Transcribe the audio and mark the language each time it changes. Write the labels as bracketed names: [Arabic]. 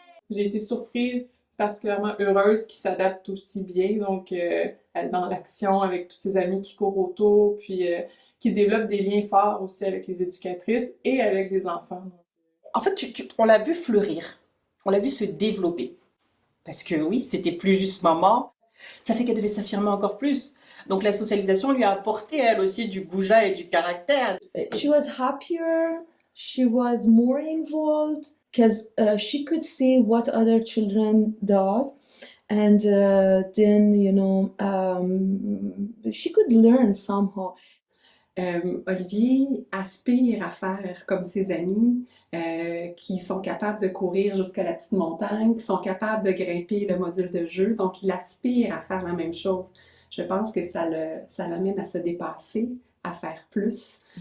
[French] J'ai été surprise, particulièrement heureuse qu'il s'adapte aussi bien, donc dans l'action avec tous ses amis qui courent autour, puis qui développe des liens forts aussi avec les éducatrices et avec les enfants. En fait, on l'a vu fleurir, on l'a vu se développer. Parce que oui, c'était plus juste maman, ça fait qu'elle devait s'affirmer encore plus. Donc la socialisation lui a apporté, elle aussi, du goujat et du caractère. [English] She was happier, she was more involved because she could see what other children does, and then she could learn somehow. [French] Olivier aspire à faire comme ses amis, qui sont capables de courir jusqu'à la petite montagne, qui sont capables de grimper le module de jeu. Donc, il aspire à faire la même chose. Je pense que ça l'amène à se dépasser, à faire plus.